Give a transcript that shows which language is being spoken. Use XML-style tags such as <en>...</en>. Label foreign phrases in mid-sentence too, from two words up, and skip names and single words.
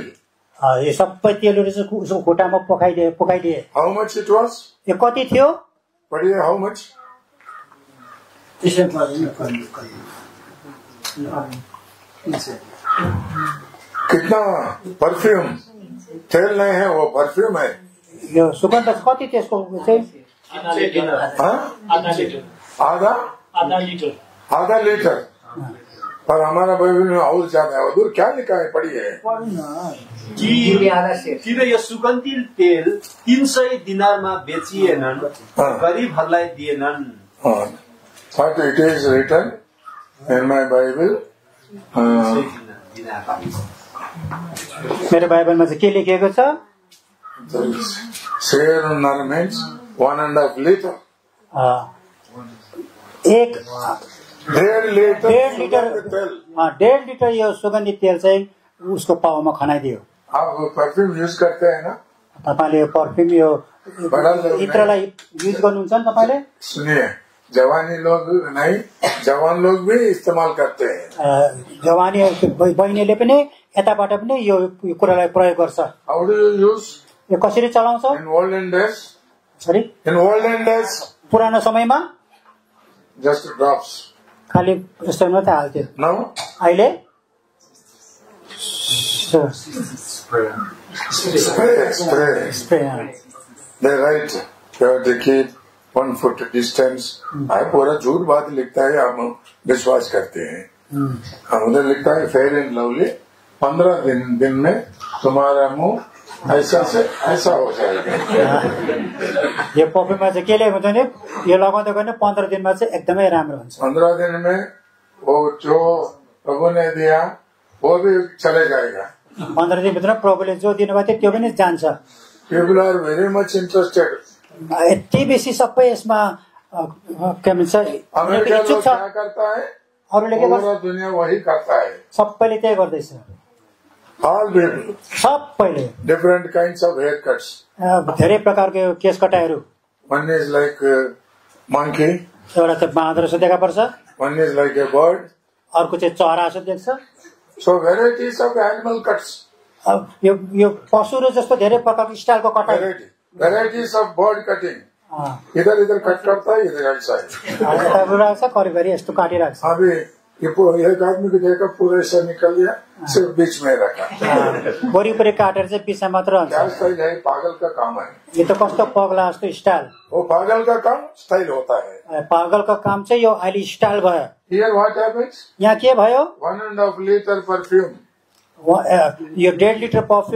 <ne>यो सबै तेलहरु चाहिँ उसको खुट्टामा पोखाइदिए.</ne> <en>How much it was?</en> <ne>यो कति थियो?</ne> <hi>पढिए.</hi> <en>How much?</en> <hi>कितना परफ्यूम? तेल नहीं है, वो परफ्यूम है.</hi> <ne>यो सुगन्ध कति त्यसको चाहिँ?</ne> <hi>आधा लीटर. पर हमारा बाइबल में और ज्यादा है. उधर क्या लिखा है? पढ़िए.</hi> <ne>किन यो सुगन्धित तेल 300 दिनारमा बेचिएनन्, गरिबहरूलाई दिएनन्.</ne> <en>But it is written in my Bible.</en> <ne>मेरो बाइबलमा चाहिँ के लेखिएको छ?</ne> <en>Share means 1.5 liter.</en> <ne>1.5 लीटर यो सुगन्धित तेल चाहिँ उसको पाउमा खनाइदियो.</ne> <hi>आप परफ्यूम यूज करते हैं ना?</hi> <ne>तपाईले परफ्यूम यो इत्रलाई युज गर्नुहुन्छ नि तपाईले?</ne> <hi>सुनिए, जवानी लोग नहीं, जवान लोग भी इस्तेमाल करते हैं.</hi> <ne>जवानी बहिनीले पनि यताबाट पनि यो कुरालाई प्रयोग गर्छ.</ne> <en>How do you use?</en> <ne>यो कसरी चलाउँछ?</ne> <en>In olden days. Sorry? In olden days.</en> <ne>पुरानो समयमा</ne> <en>just drops.</en> <ne>खाली यस्तो मात्रै हाल्थ्यो.</ne> <en>No.</en> <ne>अहिले spray.</ne> <en>They write you have to keep 1 foot distance.</en> <hi>पूरा झूठ बात लिखता है, हम विश्वास करते हैं. हम उधर लिखता है फेयर एंड लवली, 15 दिन में तुम्हारा मुंह ऐसा से ऐसा हो जाएगा.</hi> <ne>यो परफ्यूममा चाहिँ के लेखेको हुन्छ नि, यो लगाउँदै गर्ने 15 दिनमा चाहिँ एकदमै राम्रो हुन्छ.</ne> <hi>15 दिन में वो जो प्रभु ने दिया वो भी चले जाएगा.</hi> <ne>15 दिनभित्र प्रभुले जो दिनुभएको थियो त्यो पनि जान्छ.</ne> <en>People are very much interested.</en> <ne>यति बेसी सबै यसमा के भन्छ,</ne> <hi>अमेरिका लोग क्या करता है?</hi> <ne>अरूले के गर्छ?</ne> <hi>पूरा दुनिया वही करता है.</hi> <ne>सबैले त्यही गर्दैछ.</ne> <en>All people.</en> <ne>सबैले.</ne> <en>Different kinds of haircuts.</en> <ne>धेरै प्रकारको केश कटाइहरू.</ne> <en>One is like monkey.</en> <ne>एउटा चाहिँ बाँदर जस्तो देखा पर्छ.</ne> <en>One is like a bird.</en> <ne>अर्को चाहिँ चरा जस्तो देख्छ.</ne> <en>So varieties of animal cuts.</en> <ne>यो पशुहरू जस्तो धेरै प्रकारको स्टाइलको कटाइ.</ne> <en>Varieties of bird cutting.</en> <hi>इधर इधर कट करता है, इधर ऐसा है.</hi> <ne>करिबरी यस्तो काटिरहेको छ.</ne> <hi>अभी ये एक आदमी को देखा पूरा ऐसा निकल गया, सिर्फ बीच में रखा.</hi> <ne>वरिपरि काटेर चाहिँ पिछा मात्र हुन्छ.</ne> <hi>क्या स्टाइल है? पागल का काम है.</hi> <ne>यो त कस्तो पगला जस्तो स्टाइल.</ne> <hi>वो पागल का काम स्टाइल होता है.</hi> <ne>पागलको काम चाहिँ यो अहिले स्टाइल भयो.</ne> <en>Here what happens?</en> <ne>यहाँ के भयो?</ne> <en>1.5 liter perfume.</en> <ne>यो 1.5 लिटर परफ्यूम.</ne>